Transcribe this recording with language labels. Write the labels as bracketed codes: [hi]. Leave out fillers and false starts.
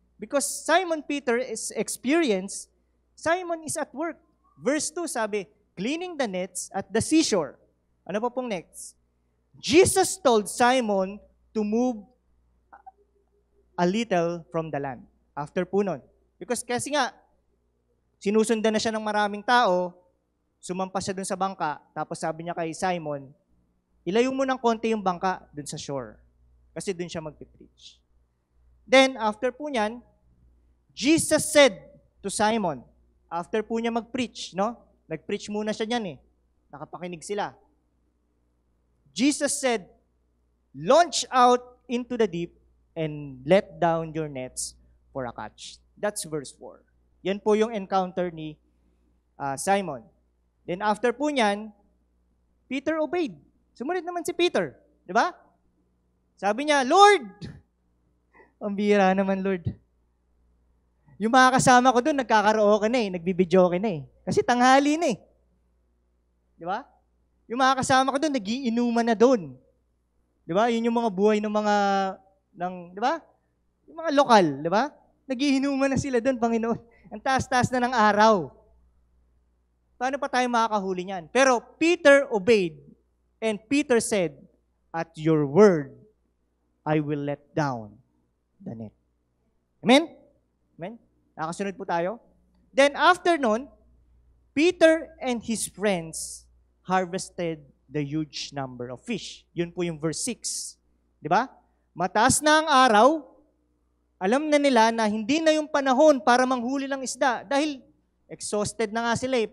[en] Because Simon Peter is experienced, Simon is at work. Verse 2 sabi, cleaning the nets at the seashore. [tl] Ano pa pong [en] next? Jesus told Simon to move a little from the land. [tl] After po nun. Because kasi nga, sinusundan na siya ng maraming tao, sumampas siya dun sa bangka, tapos sabi niya kay Simon, ilayo mo ng konti yung bangka dun sa shore. Kasi dun siya magpipreach. Then, after po niyan, [en] Jesus said to Simon, [tl] after po niya mag-preach, no? Nag-preach muna siya niyan eh. Nakapakinig sila. [en] Jesus said, launch out into the deep and let down your nets for a catch. That's verse 4. [tl] Yan po yung encounter ni Simon. Then after po niyan, [en] Peter obeyed. [tl] Sumunod naman si Peter. Di ba? Sabi niya, Lord! Ang bihira naman, Lord. Yung mga kasama ko doon, nagkakaraoke na eh, nagbibidyoke na eh. Kasi tanghali na eh. Di ba? Yung mga kasama ko doon, nagiinuman na doon. Di ba? Yun yung mga buhay ng mga, di ba? Yung mga lokal, di ba? Nagiinuman na sila doon, Panginoon. Ang taas-taas na ng araw. Paano pa tayo makakahuli niyan? [en] Pero Peter obeyed, and Peter said, at your word, I will let down the net. Amen? Amen? [tl] Nakasunod po tayo. [en] Then after nun, Peter and his friends harvested the huge number of fish. [tl] Yun po yung verse 6. Di ba? Mataas na ang araw, alam na nila na hindi na yung panahon para manghuli ng isda dahil exhausted na nga sila eh.